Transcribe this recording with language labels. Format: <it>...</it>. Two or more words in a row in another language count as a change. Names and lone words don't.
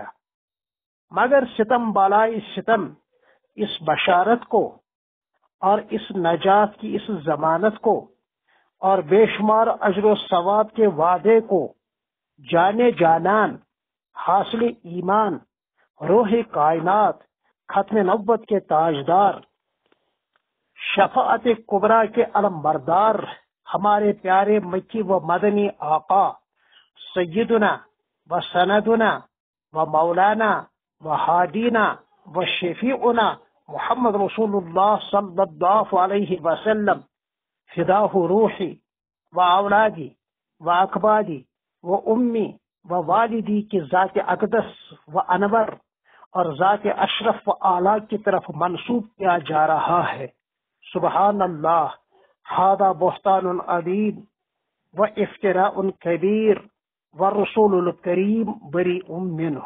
<ur>مگر ستم بالائے ستم اس بشارت کو اور اس نجات کی اس ضمانت کو اور بے شمار اجر و ثواب کے وعدے کو جانے جانان، حاصل ایمان، روح کائنات، ختم نبوت کے تاجدار، شفاعت کبریٰ کے علم بردار، ہمارے پیارے مکی و مدنی آقا</ur> <ar>سیدنا و سندنا و مولانا و ہادینا و شفیعنا محمد رسول اللہ صلی اللہ علیہ وسلم فداہ روحی و اولادی و اکبادی و امی و والدی</ar> <ur>کی ذات اقدس و انور اور ذات اشرف و اعلیٰ کی طرف منسوب کیا جا رہا ہے۔</ur> <ar>سبحان اللہ، ھذا بہتان عظیم و افتراء کبیر و رسول الکریم بریء منہ۔</ar>